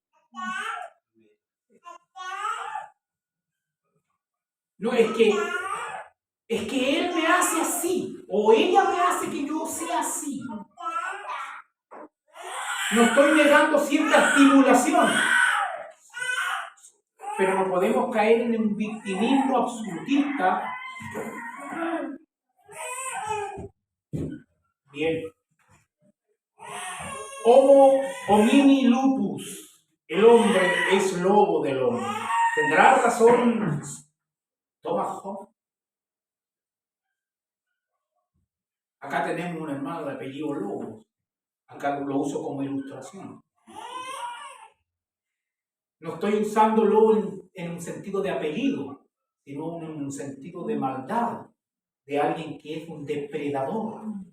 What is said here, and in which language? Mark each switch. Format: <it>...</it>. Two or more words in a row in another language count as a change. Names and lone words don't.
<es>No, es que él me hace así, o ella me hace que yo sea así. No estoy negando cierta estimulación, pero no podemos caer en un victimismo absolutista. Bien.</es> <la>Homo homini lupus.</la> <es>El hombre es lobo del hombre. ¿Tendrá razón Thomas Hobbes? Acá tenemos un hermano de apellido Lobos. Acá lo uso como ilustración. No estoy usándolo en un sentido de apellido, sino en un sentido de maldad, de alguien que es un depredador.</es>